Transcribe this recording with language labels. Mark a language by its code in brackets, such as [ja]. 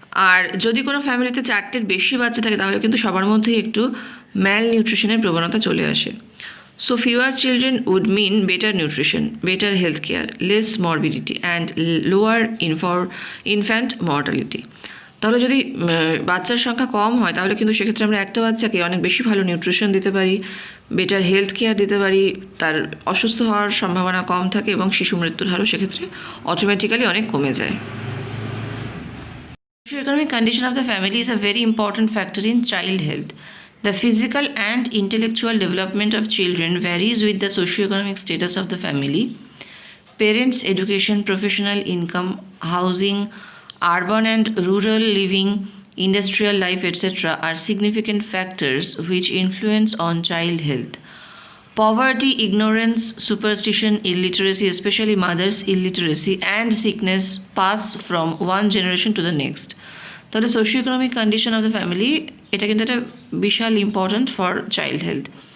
[bn] আর যদি কোনো ফ্যামিলিতে 4টের বেশি বাচ্চা থাকে তাহলে কিন্তু সবার মধ্যেই একটু ম্যাল নিউট্রিশনের প্রবণতা চলে আসে। [en] So fewer children would mean better nutrition, better health care, less morbidity and lower infant mortality. [bn] তাহলে যদি বাচ্চার সংখ্যা কম হয় তাহলে কিন্তু সেক্ষেত্রে আমরা একটা বাচ্চাকে অনেক বেশি ভালো নিউট্রিশন দিতে পারি, বেটার হেলথ কেয়ার দিতে পারি, তার অসুস্থ হওয়ার সম্ভাবনা কম থাকে এবং শিশু মৃত্যুর হারও সেক্ষেত্রে অটোমেটিক্যালি অনেক কমে যায়। [en] Socioeconomic condition of the family is a very important factor in child health. The physical and intellectual development of children varies with the socioeconomic status of the family. Parents' education, professional income, housing, urban and rural living, industrial life, etc. are significant factors which influence on child health. Poverty, ignorance, superstition, illiteracy, especially mothers' illiteracy, and sickness pass from one generation to the next. [bn] তাহলে [en] socio economic condition of the family [bn] এটা কিন্তু একটা বিশাল [en] Important for child health.